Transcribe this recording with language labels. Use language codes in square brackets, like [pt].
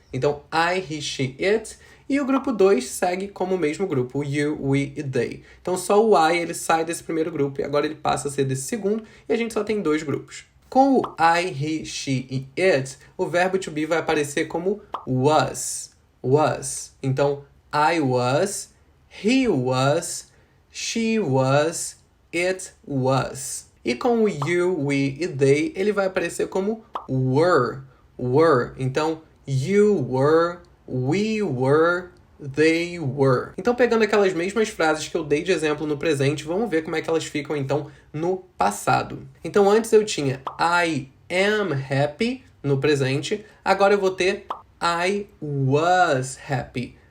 [pt] Então, I, he, she, it. E o grupo 2 segue como o mesmo grupo, o you, we e they. Então, só o I ele sai desse primeiro grupo e agora ele passa a ser desse segundo e a gente só tem 2 grupos. Com o I, he, she e it, o verbo to be vai aparecer como was. [en] Was. [pt] Então, [en] I was, he was, she was, it was. [pt] E com o you, we e they, ele vai aparecer como were. [en] Were. Então, you were, we were, they were. [pt] Então, pegando aquelas mesmas frases que eu dei de exemplo no presente, vamos ver como é que elas ficam, então, no passado. Então, antes eu tinha [en] I am happy [pt] no presente. Agora eu vou ter [en] I was happy.